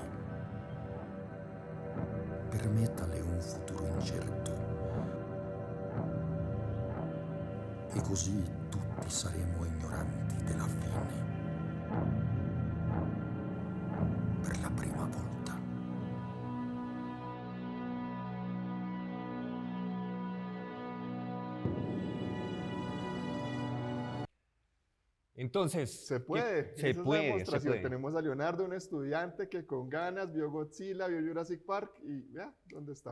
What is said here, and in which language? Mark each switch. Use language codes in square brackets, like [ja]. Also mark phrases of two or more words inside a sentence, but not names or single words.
[it] Permettale un futuro incerto. E così tutti saremo ignoranti della fine. Per la prima volta. [es] Entonces, Se puede. Se Esa es la puede, se demostración. puede. Tenemos a Leonardo, un estudiante que con ganas vio Godzilla, vio Jurassic Park y vea dónde está.